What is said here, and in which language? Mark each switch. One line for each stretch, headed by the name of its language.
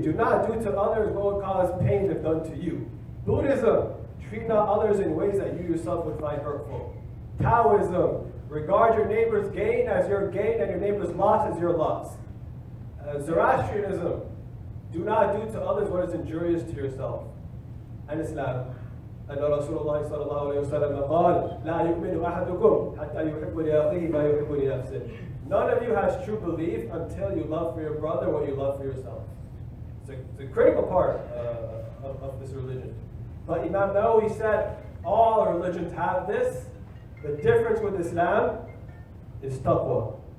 English: Do not do to others what would cause pain if done to you. Buddhism, treat not others in ways that you yourself would find hurtful. Taoism, regard your neighbor's gain as your gain and your neighbor's loss as your loss. Zoroastrianism, do not do to others what is injurious to yourself. And Islam,
Arabic: أن رسول الله صلى الله عليه وسلم قال لا يؤمن أحدكم حتى يحب لأخيه ما يحب لنفسه.
English: None of you has true belief until you love for your brother what you love for yourself. It's a critical part of this religion. But Imam Nawawi said all religions have this. The difference with Islam is taqwa.